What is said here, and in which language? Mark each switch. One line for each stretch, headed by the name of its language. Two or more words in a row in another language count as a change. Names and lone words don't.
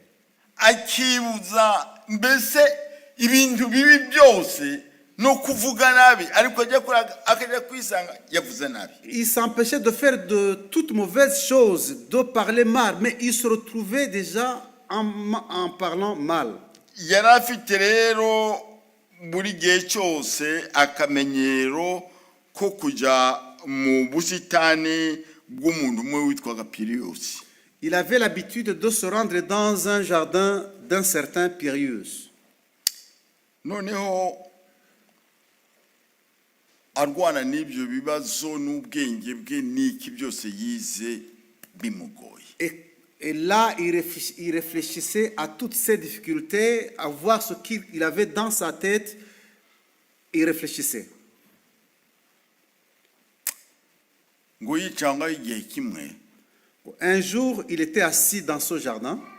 French: Il s'empêchait de faire de toutes mauvaises choses, de parler mal, mais il se retrouvait déjà en parlant mal.
Kinyarwanda: Buri gihe cyose akamenyero ko kujya mu busitani bw'umuntu umwe witwaga Pirius.
French: Il avait l'habitude de se rendre dans un jardin d'un certain Pirius.
Kinyarwanda: Noneho arwana n'ibyo bibazo n'ubwenge bwe n'iki byose yize bimugoye.
French: Et là, il réfléchissait à toutes ces difficultés, à voir ce qu'il avait dans sa tête. Il réfléchissait. Un jour, il était assis dans ce jardin.